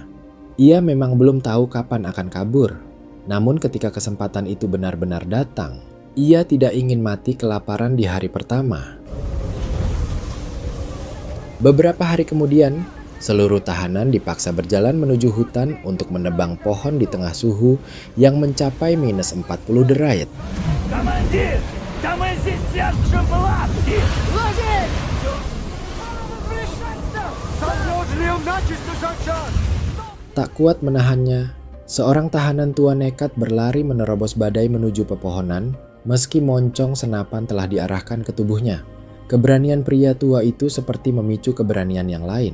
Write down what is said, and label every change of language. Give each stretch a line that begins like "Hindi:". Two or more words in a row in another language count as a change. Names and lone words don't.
Indonesian: Ia memang belum tahu kapan akan kabur, namun ketika kesempatan itu benar-benar datang, ia tidak ingin mati kelaparan di hari pertama. Beberapa hari kemudian, seluruh tahanan dipaksa berjalan menuju hutan untuk menebang pohon di tengah suhu yang mencapai minus 40 derajat.
Russian: Командир! Да мы здесь держим лапки! Ложись!
Indonesian: Tak kuat menahannya, seorang tahanan tua nekat berlari menerobos badai menuju pepohonan meski moncong senapan telah diarahkan ke tubuhnya. Keberanian pria tua itu seperti memicu keberanian yang lain.